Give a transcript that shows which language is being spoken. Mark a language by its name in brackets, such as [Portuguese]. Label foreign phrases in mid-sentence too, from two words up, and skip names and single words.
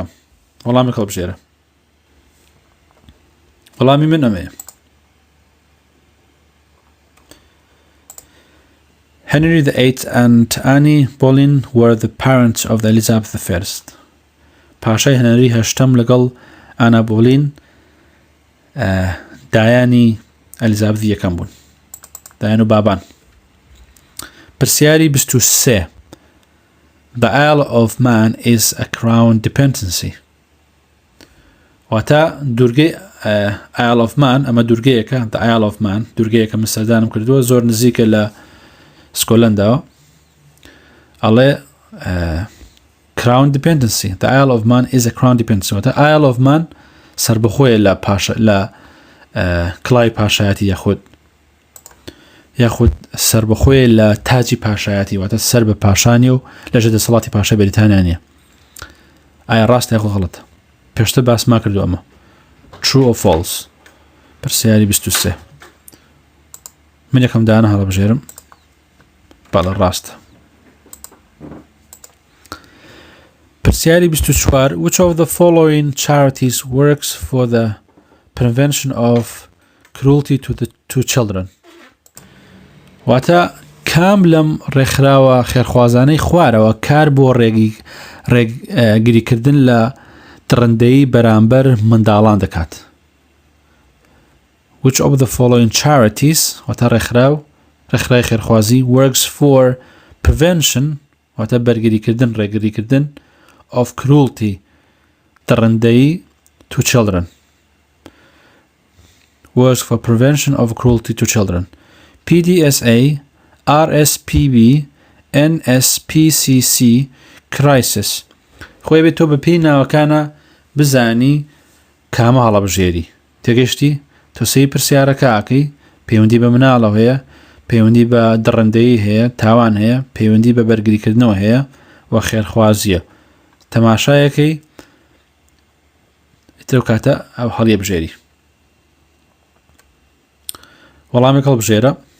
[Central Kurdish] وەڵامێک هەڵبژێرە. وەڵامی من ئەمەیە. [English] Henry VIII and Annie Boleyn were the parents of the Elizabeth I. [Central Kurdish] پاشای هەنەری هەشتەم لەگەڵ ئانا بۆلین دایانی ئەلیزابەتی یەکەم بوون. دایان و بابان. پرسیاری 23 [English] The Isle of Man is a crown dependency. [Central Kurdish] واتە دوورگەی Isle of Man ئەمە دوورگەیەکە The Isle of Man دوورگەیەکە من سەردانم کردووە زۆر نزیکە لە سکۆلەندەوە ئەڵێ [English] crown dependency. The Isle of Man is a crown dependency. [Central Kurdish] واتە Isle of Man سربەخۆیە لە کڵای پاشایەتی یاخود سربەخۆیە لە تاجی پاشایەتی واتە سەر بە پاشانی و لەژێر دەسەڵاتی پاشای بەریتانیا نییە. ئایا ڕاستە یاخۆ غەڵەتە؟ پێشتر باس ما کردو ئەمە. [English] True or false؟ [Central Kurdish] پرسیاری 23 من یەکەم دانە هەڵبژێرم. بەڵێ ڕاستە. [English] پرسیاری 24 Which of the following charities works for the prevention of cruelty to children? [Central Kurdish] واتە کام لەم ڕێکخراوە خێرخوازانەی خوارەوە کار بۆ ڕێگریکردن لە تڕندەیی بەرامبەر منداڵان دەکات. [English] Which of the following charities [Central Kurdish] واتە ڕێکخراوی خێرخوازی [English] works for prevention [Central Kurdish] واتە بەرگریکردن ڕێگریکردن [English] of cruelty تڕندەیی to children. Works for prevention of cruelty to children. [Central Kurdish] PDSA, RSPB, NSPCC, crisis خۆی بێت تۆ بە پێی ناوەکانە بزانی کامە هەڵەبژێری تێگەشتی تۆ سەی پرسیارەکە ئاکەی پەیوەندی بە مناڵەوە هەیە پەیوەندی بە دڕندەیی هەیە تاوان هەیە پەیوەندی بە بەرگریکردنەوە هەیە و خێرخوازیە تەماشایەکەی ئیتر کاتە ئەو هەڵیە بژێری وەڵامێک هەڵبژێرە